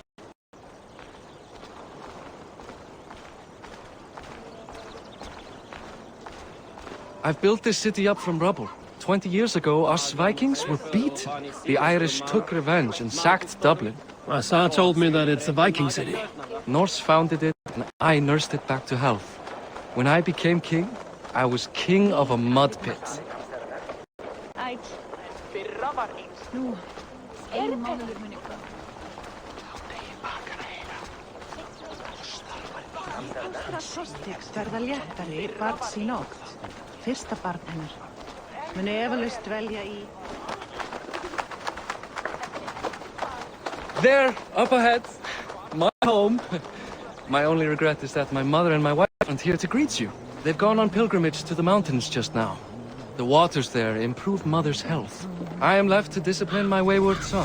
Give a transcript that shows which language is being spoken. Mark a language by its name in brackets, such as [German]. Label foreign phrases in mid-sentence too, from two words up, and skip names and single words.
[English] I've built this city up from rubble. 20 years ago, us Vikings were beat. The Irish took revenge and sacked Dublin. Asa told me that it's a Viking city. Norse founded it, and I nursed it back to health. When I became king, I was king of a mud pit. [Icelandic] Verða léttari barns í nótt. Fyrsta barn hennar. Mun efalaust dvelja í... [English] There, up ahead, my home. My only regret is that my mother and my wife aren't here to greet you. They've gone on pilgrimage to the mountains just now. The waters there improve mother's health. I am left to discipline my wayward son.